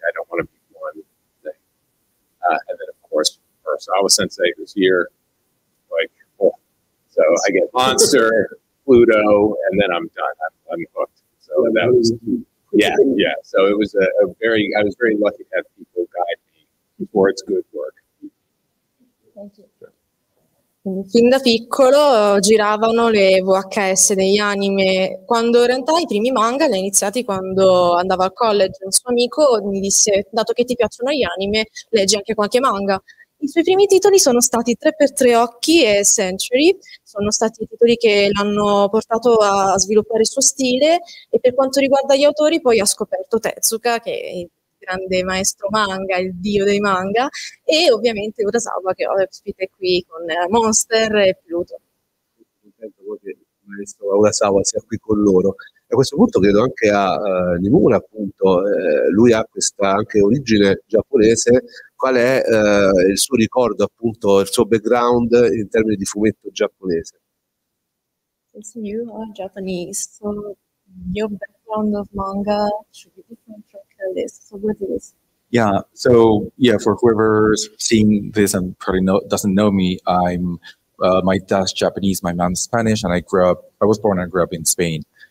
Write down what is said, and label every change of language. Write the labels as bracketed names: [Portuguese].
[English] I don't want to be one thing. And then of course, Urasawa Sensei, who's here, like, oh, so I get Monster, Pluto, and then I'm done. I'm hooked. So that was, yeah. So it was I was very lucky to have people guide me towards good work. [Italian] Fin da piccolo giravano le VHS degli anime. Quando in realtà i primi manga li ho iniziati quando andavo al college. Un suo amico mi disse: dato che ti piacciono gli anime, leggi anche qualche manga. I suoi primi titoli sono stati 3x3 Occhi e Century, sono stati i titoli che l'hanno portato a sviluppare il suo stile, e per quanto riguarda gli autori poi ha scoperto Tezuka, che è il grande maestro manga, il dio dei manga, e ovviamente Urasawa, che ospite qui con Monster e Pluto. Contento che il maestro Urasawa sia qui con loro. A questo punto credo anche a Niimura, appunto, lui ha questa anche origine giapponese. Qual è il suo ricordo, appunto, il suo background in termini di fumetto giapponese? [English] Since you are Japanese, so your background of manga should be different from this. So what it is? Yeah. So yeah, for whoever's seeing this and probably doesn't know me, I'm my dad's Japanese, my mom's Spanish, and I was born and grew up in Spain.